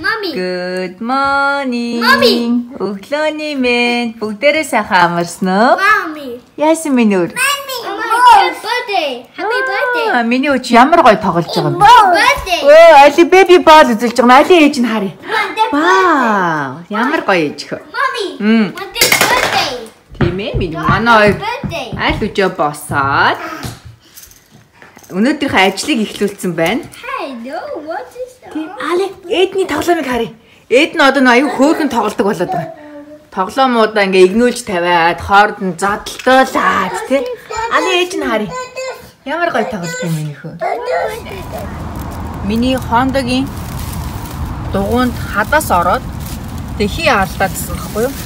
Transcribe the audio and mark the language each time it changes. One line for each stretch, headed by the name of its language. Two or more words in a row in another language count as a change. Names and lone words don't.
English: Good morning. Mommy.
Mongolian: Өглөөний минь бүгдээрээ сайхан амарсан уу?
English: Mommy.
Mongolian: Яасан минь өөр?
English: Happy birthday. Happy birthday.
Mongolian: Миний өч ямар гоё тоглож байгаа юм бэ?
English: Birthday.
Mongolian: Али
English: baby ball
Mongolian: үзүүлж байгаа. Али ээж нь харъя. Вау, ямар гоё ээж хөө.
English: Mommy. Birthday.
Mongolian: Тийм ээ, миний манай хоёр
English: Birthday.
Mongolian: аль өчөө босоод өнөөдрийнхөө ажлыг эхлүүлсэн байна.
English: Hey, no, what is that?
Mongolian: Тийм, али эдний тоглоомыг харъя. Эд нь одоо аюу хөөрхөн тоглодог болоод байгаа. Тоглоомуудаа ингээ игнүүлж тавиад хоорд нь задлуулаад тий. Али ээж нь харъя. Ямар гоё тоглолт юм миний хөө. Миний Honda-гийн дугуйнд хадаас ороод тэхий алдаадсан байхгүй юу?